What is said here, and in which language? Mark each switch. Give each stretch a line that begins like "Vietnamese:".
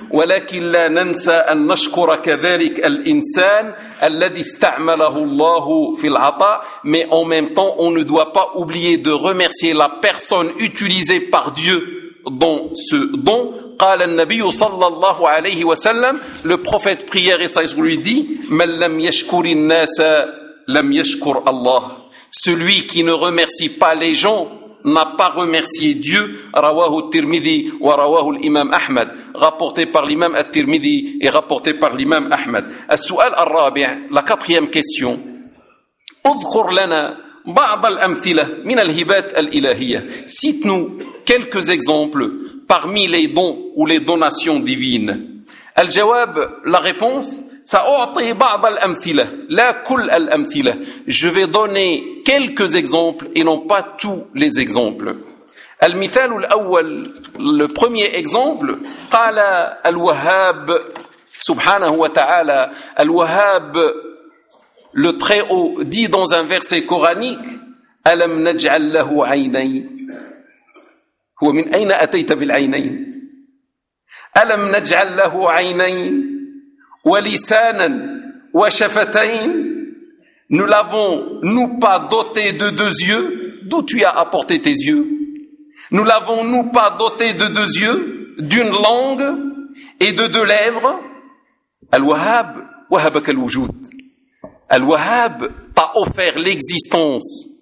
Arabic: ولكن لا ننسى أن نشكر كذلك الإنسان الذي استعمله الله في العطاء.
French: Mais en même temps, on ne doit pas oublier de remercier la personne utilisée par Dieu dans ce don.
Arabic: قال النبي صلى الله عليه وسلم.
French: Le prophète prière et sage lui dit:
Arabic: من لم يشكر الناس لم يشكر الله.
French: Celui qui ne remercie pas les gens n'a pas remercié Dieu.
Arabic: رواه الترمذي ورواه الإمام أحمد.
French: Rapporté par l'imam الترمذي et rapporté par l'imam أحمد.
Arabic: السؤال الرابع,
French: la quatrième question.
Arabic: اذكر لنا بعض الأمثلة من الهبات الإلهية.
French: Cite-nous quelques exemples parmi les dons ou les donations divines. الجواب, la réponse.
Arabic: سأعطي بعض الأمثلة, لا كل الأمثلة.
French: Je vais donner quelques exemples et non pas tous les exemples.
Arabic: المثال الأول,
French: le premier exemple.
Arabic: قال الوهاب سبحانه وتعالى, الوهاب
French: le très haut dit dans un verset coranique:
Arabic: ألم نجعل له عينين. هو من أين أتيت بالعينين. ألم نجعل له عينين ولسانا وشفتين.
French: Nous l'avons-nous pas doté de deux yeux? D'où tu as apporté tes yeux? Nous l'avons-nous pas doté de deux yeux, d'une langue et de deux lèvres? Al-Wahhab,
Arabic: wahabak al-wujud.
French: Al-Wahhab t'a offert l'existence.